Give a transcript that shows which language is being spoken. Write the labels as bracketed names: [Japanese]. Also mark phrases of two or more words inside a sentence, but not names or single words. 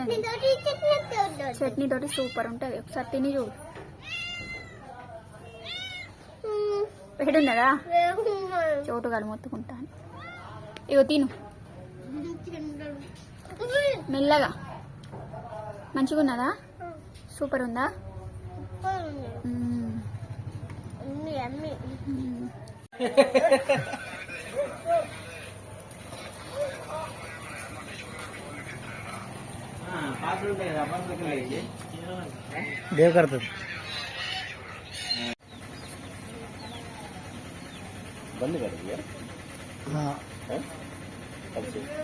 [Telugu] చట్నీ తోటి సూపర్ ఉంటుంది, ఒకసారి తిని చూడు. పెడున్నదా? చోటు కాదు మొత్తుకుంటాను. ఇగో తిను మెల్లగా. మంచిగా ఉన్నదా? సూపర్ ఉందా? [Marathi] देव करतात [Hindi] बंद कर दिया। हाँ है? अब से